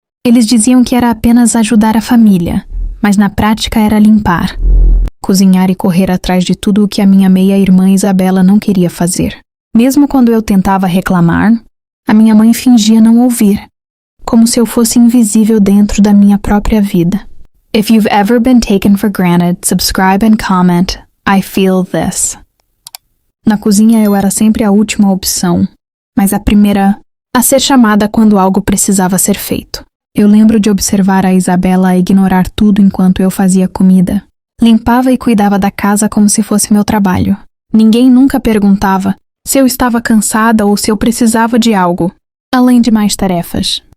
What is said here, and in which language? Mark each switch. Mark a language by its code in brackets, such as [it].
[pt] Eles diziam que era apenas ajudar a família, mas na prática era limpar, cozinhar e correr atrás de tudo o que a minha meia-irmã Isabela não queria fazer. Mesmo quando eu tentava reclamar, a minha mãe fingia não ouvir, como se eu fosse invisível dentro da minha própria vida. [en] If you've ever been taken for granted, subscribe and comment. I feel this. [pt] Na cozinha eu era sempre a última opção, mas a primeira a ser chamada quando algo precisava ser feito. Eu lembro de observar a Isabela ignorar tudo enquanto eu fazia comida. Limpava e cuidava da casa como se fosse meu trabalho. Ninguém nunca perguntava se eu estava cansada ou se eu precisava de algo, além de mais tarefas.